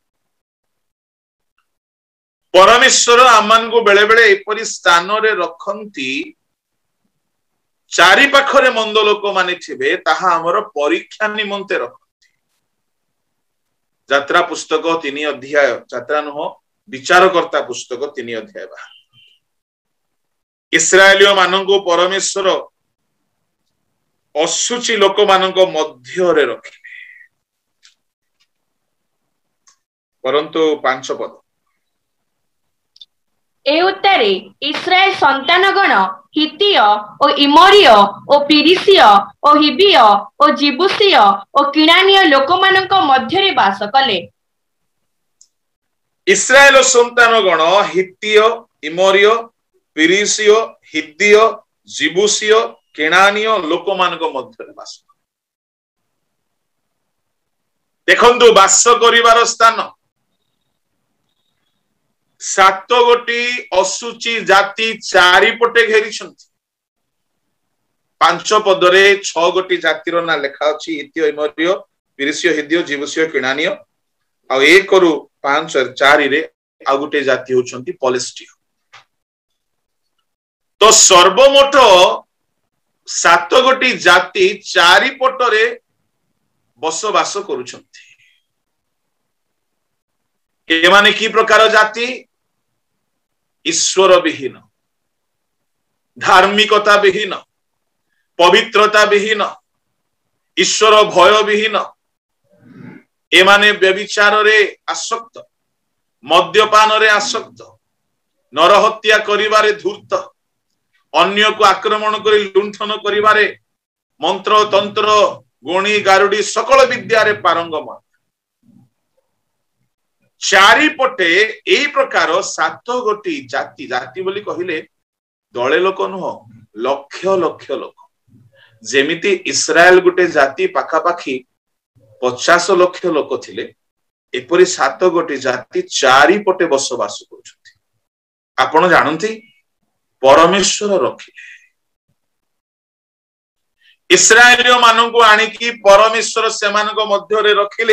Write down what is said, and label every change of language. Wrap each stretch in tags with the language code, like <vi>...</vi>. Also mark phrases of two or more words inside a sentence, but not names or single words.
<or>ପରମେଶ୍ୱର ଆମମାନଙ୍କୁ ବେଳେ ବେଳେ ଏପରି ସ୍ଥାନ ରେ ରଖନ୍ତି, ଚାରି ପାଖରେ ମନ୍ଦ ଲୋକ ମାନେ ଥିବେ ତାହା ଆମର ପରୀକ୍ଷା ନିମନ୍ତେ ରଖନ୍ତି। ଯାତ୍ରା ପୁସ୍ତକ 3 ଅଧ୍ୟାୟ, ଯାତ୍ରା ନୁହେଁ ବିଚାରକର୍ତ୍ତା ପୁସ୍ତକ 3 ଅଧ୍ୟାୟ ବା ଇସ୍ରାଏଲୀୟ ମାନଙ୍କୁ ପରମେଶ୍ୱର ଅଶୁଚି ଲୋକ ମାନଙ୍କ ମଧ୍ୟ ରେ ରଖିଲେ। ପରନ୍ତୁ 5 ପଦ ଏ ଉତ୍ତାରେ ଇସ୍ରାଏଲ ସନ୍ତାନଗଣ ହିତ୍ତୀୟ ଓ ଇମୋରୀୟ ଓ ପରିଷୀୟ ଓ ହିବ୍ବୀୟ ଓ ଯିବୂଷୀୟ ଓ କିଣାନୀୟ ଲୋକମାନଙ୍କ ମଧ୍ୟ ରେ ବାସ କଲେ। ଇସ୍ରାଏଲ ସନ୍ତାନଗଣ ହିତ୍ତୀୟ, ଇମୋରୀୟ, ପରିଷୀୟ, ହିବ୍ବୀୟ, ଯିବୂଷୀୟ, କିଣାନୀୟ ଲୋକମାନଙ୍କ ମଧ୍ୟ ରେ ବାସ। ଦେଖନ୍ତୁ ବାସ କରିବାର ସ୍ଥାନ 7 ଗୋଟି ଅଶୁଚି ଜାତି ଚାରିପଟେ ଘେରି ଛନ୍ତି। 5 ପଦରେ 6 ଗୋଟି ଜାତିର ନାଁ ଲେଖା ଅଛି, ହିତ୍ତୀୟ, ଇମୋରୀୟ, ପରିଷୀୟ, ହିବ୍ବୀୟ, ଯିବୂଷୀୟ, କିଣାନୀୟ। ଆଉ 1 ରୁ 5 4 ରେ ଆଉ ଗୋଟେ ଜାତି ହେଉଛନ୍ତି ପଲେଷ୍ଟୀୟ। ତ ସର୍ବମୋଟ 7 ଗୋଟି ଜାତି ଚାରିପଟରେ ବସବାସ କରୁଛନ୍ତି। ଏ ମାନେ କି ପ୍ରକାର ଜାତି? ଈଶ୍ୱର ବିହୀନ, ଧାର୍ମିକତା ବିହୀନ, ପବିତ୍ରତା ବିହୀନ, ଈଶ୍ୱର ଭୟ ବିହୀନ। ଏମାନେ ବ୍ୟଭିଚାର ରେ ଆସକ୍ତ, ମଦ୍ୟପାନ ରେ ଆସକ୍ତ, ନରହତ୍ୟା କରିବାରେ ଧୂର୍ତ୍ତ, ଅନ୍ୟଙ୍କୁ ଆକ୍ରମଣ କରି ଲୁଣ୍ଠନ କରିବାରେ, ମନ୍ତ୍ର ତନ୍ତ୍ର ଗୁଣି ଗାରେଡ଼ି ସକଳ ବିଦ୍ୟା ରେ ପାରଙ୍ଗମ। ଚାରିପଟେ ଏହି ପ୍ରକାର 7 ଗୋଟି ଜାତି, ଜାତି ବୋଲି କହିଲେ ଦଳେ ଲୋକ ନୁହେଁ, ଲକ୍ଷ ଲକ୍ଷ ଲୋକ। ଯେମିତି ଇସ୍ରାଏଲ ଗୋଟେ ଜାତି ପାଖାପାଖି 50 ଲକ୍ଷ ଲୋକ ଥିଲେ, ଏପରି 7 ଗୋଟି ଜାତି ଚାରିପଟେ ବସବାସ କରୁଛନ୍ତି। ଆପଣ ଜାଣନ୍ତି ପରମେଶ୍ୱର ରଖିଲେ। ଇସ୍ରାଏଲୀୟ ମାନଙ୍କୁ ଆଣିକି ପରମେଶ୍ୱର ସେମାନଙ୍କ ମଧ୍ୟ ରେ ରଖିଲେ।</or>